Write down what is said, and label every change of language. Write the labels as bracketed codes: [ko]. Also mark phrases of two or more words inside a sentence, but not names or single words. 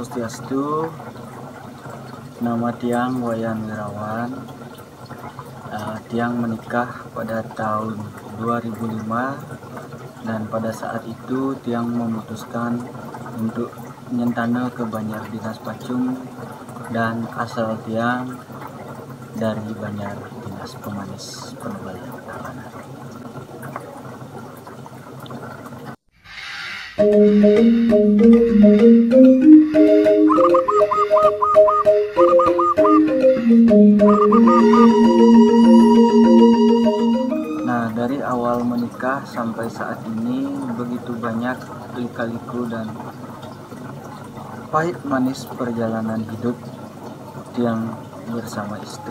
[id] Swastiastu. Nama Tiang Wayan Wirawan. Tiang menikah pada tahun 2005 dan pada saat itu Tiang memutuskan untuk nyentana ke Banjar Dinas Pacung dan asal Tiang dari Banjar Dinas Pemanis Penobel Tabanan. Nah, dari awal menikah sampai saat ini begitu banyak lika-liku dan pahit manis perjalanan hidup Tiang bersama istri.